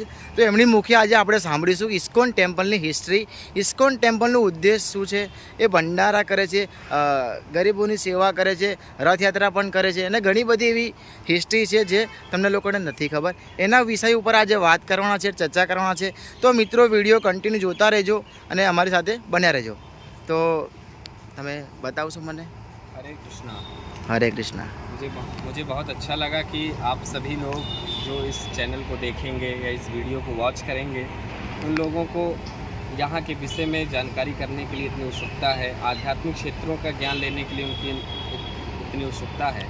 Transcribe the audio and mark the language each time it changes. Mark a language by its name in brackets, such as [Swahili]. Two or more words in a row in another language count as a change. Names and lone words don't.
[Gujarati] તો એમની મુખે આજે આપણે સાંભળીશું ઇસ્કોન ટેમ્પલની હિસ્ટ્રી, ઇસ્કોન ટેમ્પલનો ઉદ્દેશ શું છે, એ ભંડારા કરે છે, ગરીબોની સેવા કરે છે, રથયાત્રા પણ કરે છે, અને ઘણી બધી એવી હિસ્ટ્રી છે જે તમને લોકોને નથી ખબર। એના વિષય ઉપર આજે વાત કરવાના છે, ચર્ચા કરવાના છે। તો મિત્રો, [English] video continue [Gujarati] જોતા રહેજો અને અમારી સાથે બન્યા રહેજો। તો તમે बताओ મને। [Hindi] हरे कृष्णा। हरे कृष्णा। मुझे बहुत अच्छा लगा कि आप सभी लोग जो इस चैनल को देखेंगे या इस वीडियो को वॉच करेंगे, उन लोगों को यहाँ के विषय में जानकारी करने के लिए इतनी उत्सुकता है, आध्यात्मिक क्षेत्रों का ज्ञान लेने के लिए उनकी इतनी उत्सुकता है।